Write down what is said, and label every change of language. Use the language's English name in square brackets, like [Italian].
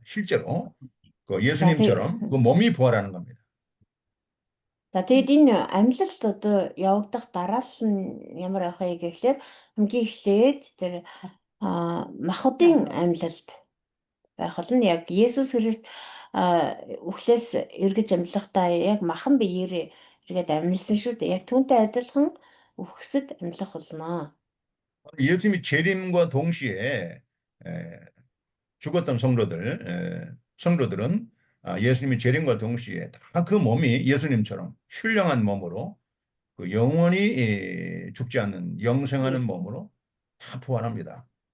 [Korean] 실제로 그 예수님처럼 그 몸이 부활하는 겁니다. [Mongolian] За тэгэд энэ амьлалт одоо явагдах дараалал нь ямар байх вэ гэхлээр хамгийн эхлээд тэр махбодын амьлалт байх болно. Яг Есүс Христ үхлээс эргэж амьлахдаа яг махан биеэрээ эргээд амьлсан шүү дээ. Яг түүнтэй адилхан үхсэд амьлах болно. [Korean] 예수님이 재림과 동시에 죽었던 성도들은 예수님이 재림과 동시에 다 그 몸이 예수님처럼 신령한 몸으로 그 영원히 죽지 않는 영생하는 몸으로 다 부활합니다.